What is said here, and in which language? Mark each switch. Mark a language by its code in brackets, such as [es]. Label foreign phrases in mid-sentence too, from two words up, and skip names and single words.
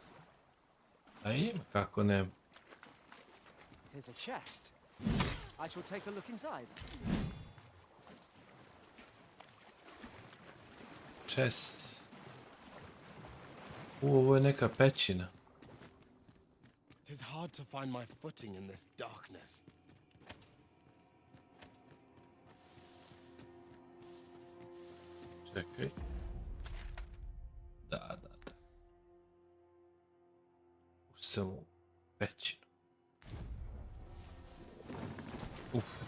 [sr] A ima, kako ne. [en] It is a chest. I shall take a look inside. Chest. [sr] Ovo je neka pećina. [en] It is hard to find my footing in this darkness. [sr] Čekaj. Da. Ušao sam u pećinu. Uf.